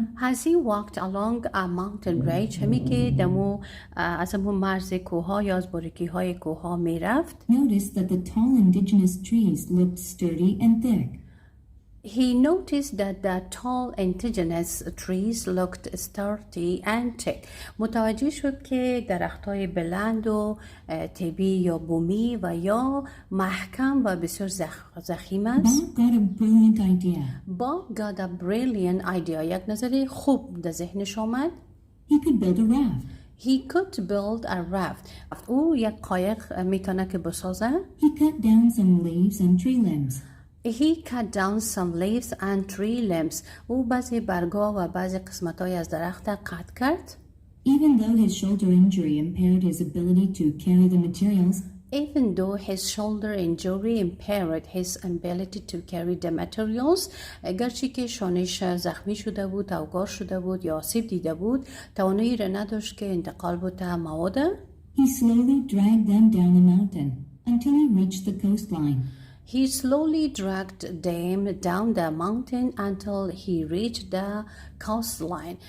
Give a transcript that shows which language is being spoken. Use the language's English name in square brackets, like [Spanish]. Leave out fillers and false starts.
[English] As he walked along a mountain range, [Persian] همی که از همون مرز کوها یا از باریکی های کوها می رفت. [English] Noticed that the tall indigenous trees looked sturdy and thick. He noticed that the tall indigenous trees looked sturdy and thick. [Persian] متوجه شد که درختای بلند و طبی یا بومی و یا محکم و بسیار ضخیم است. [English] Bob got a brilliant idea. Bob got a brilliant idea. [Persian] یک نظر خوب در ذهنش آمد. [English] He could build a raft. He could build a raft. [Persian] او یک قایق میتونه که بسازه. [English] He cut down some leaves and tree limbs. He cut down some leaves and tree limbs. [Persian] او بعضی برگا و بعضی قسمت‌های از درخت قطع کرد. [English] Even though his shoulder injury impaired his ability to carry the materials, Even though his shoulder injury impaired his ability to carry the materials, [Persian] گرچه که شانش زخمی شده بود، اوگار شده بود یا آسیب دیده بود، توانایی را نداشت که انتقال بده مواد. [English] he slowly dragged them down the mountain until he reached the coastline. He slowly dragged them down the mountain until he reached the coastline.